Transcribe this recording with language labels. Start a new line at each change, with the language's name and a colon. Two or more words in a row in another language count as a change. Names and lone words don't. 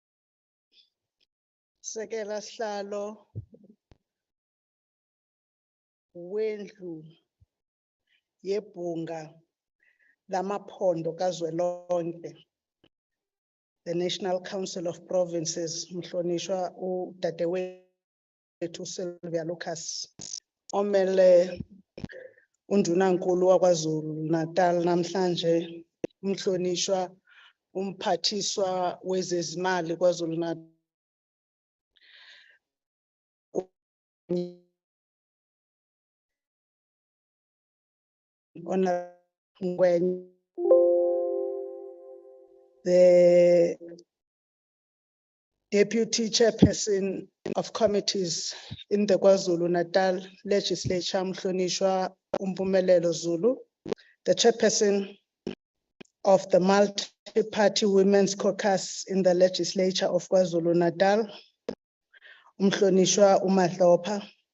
Zulu: sekela sihlalo wendlu yebhunga lamaphondo kazwelonke,
English: the National Council of Provinces,
Zulu: mhlonishwa udadewethu Sylvia Lucas, omele undunankulu waKwaZulu Natal namhlanje, umhlonishwa umphathiswa wezezimali kwaZulu Natal,
English: the Deputy Chairperson of Committees in the KwaZulu-Natal Legislature, Mhlonishwa Mpumelelo Zulu, the Chairperson of the Multi-Party Women's Caucus in the Legislature of KwaZulu-Natal, Mhlonishwa Umadlopa,